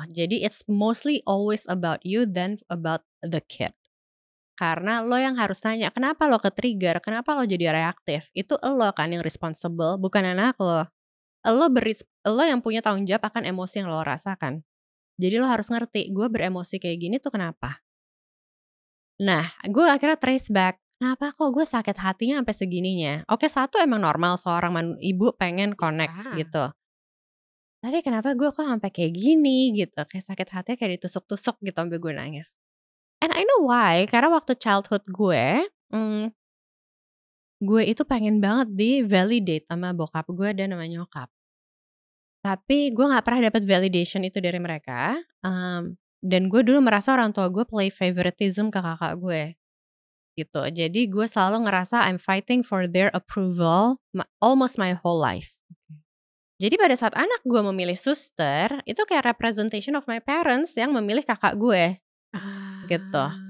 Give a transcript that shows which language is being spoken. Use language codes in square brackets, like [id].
[en] Jadi it's mostly always about you than about the kid. [id] Karena lo yang harus tanya, kenapa lo ke-trigger, kenapa lo jadi reaktif. Itu lo kan yang responsible, bukan anak lo. Lo yang punya tanggung jawab akan emosi yang lo rasakan. Jadi lo harus ngerti, gue beremosi kayak gini tuh kenapa. Nah gue akhirnya trace back, kenapa kok gue sakit hatinya sampai segininya. Oke, satu emang normal seorang ibu pengen connect gitu. Tapi kenapa gue kok sampai kayak gini gitu, kayak sakit hatinya kayak ditusuk-tusuk gitu sampai gue nangis. [en] And I know why, [id] karena waktu childhood gue itu pengen banget di-validate sama bokap gue dan sama nyokap. Tapi gue gak pernah dapat validation itu dari mereka. Dan gue dulu merasa orang tua gue play favoritism ke kakak gue. gitu. Jadi gue selalu ngerasa [en] I'm fighting for their approval almost my whole life. [id] Jadi pada saat anak gue memilih suster, itu kayak [en] representation of my parents [id] yang memilih kakak gue gitu.